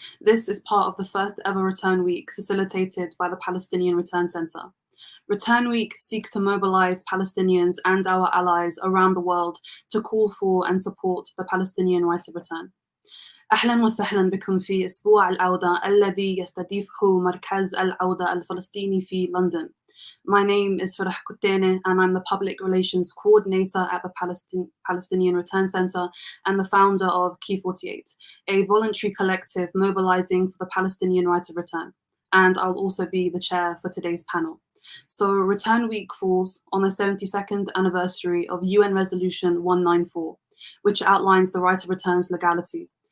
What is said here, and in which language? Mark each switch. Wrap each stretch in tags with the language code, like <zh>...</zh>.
<en>This is part of the first ever Return Week facilitated by the Palestinian Return Center. Return Week seeks to mobilize Palestinians and our allies around the world to call for and support the Palestinian right of return.</en> <ar>أهلا وسهلا بكم في أسبوع العودة الذي يستضيفه مركز العودة الفلسطيني في London.</ar> <en>My name is Farah Kutene and I'm the Public Relations Coordinator at the Palestinian Return Center and the founder of Key 48, a voluntary collective mobilizing for the Palestinian right of return. And I'll also be the chair for today's panel. So Return Week falls on the 72nd anniversary of UN Resolution 194, which outlines the right of return's legality.</en>